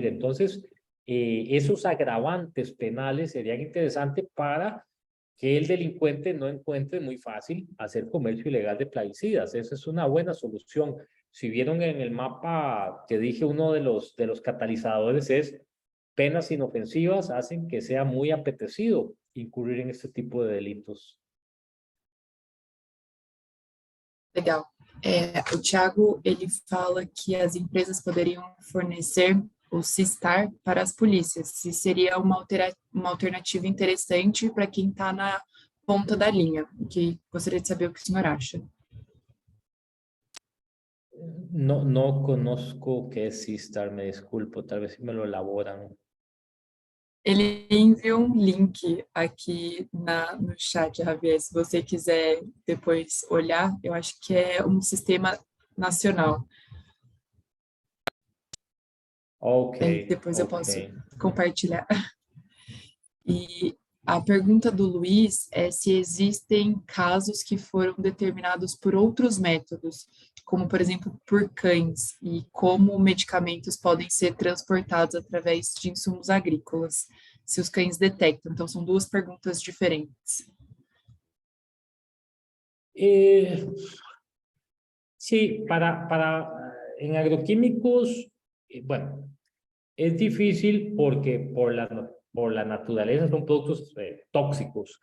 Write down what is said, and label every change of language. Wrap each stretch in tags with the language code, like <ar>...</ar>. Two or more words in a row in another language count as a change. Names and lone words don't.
<es>Entonces, esos agravantes penales serían interesantes para que el delincuente no encuentre muy fácil hacer comercio ilegal de plaguicidas. Esa es una buena solución. Si vieron en el mapa que dije, uno de los catalizadores es penas inofensivas hacen que sea muy apetecido incurrir en este tipo de delitos.</es> <pt>Legal. O Thiago, ele fala que as empresas poderiam fornecer o Sistar para as polícias, se seria uma alternativa interessante para quem está na ponta da linha, que gostaria de saber o que o senhor acha.</pt> <es>No conozco qué es Sistar, me disculpo, tal vez si me lo elaboran.</es> <pt>Ele enviou um link aqui no chat, Javier, se você quiser depois olhar, eu acho que é um sistema nacional. Ok. Depois eu posso compartilhar. E a pergunta do Luiz é se existem casos que foram determinados por outros métodos, como, por exemplo, por cães, e como medicamentos podem ser transportados através de insumos agrícolas, se os cães detectam. Então, são duas perguntas diferentes.</pt> <es>Sí, en agroquímicos, bueno, es difícil porque por la naturaleza son productos tóxicos.</es>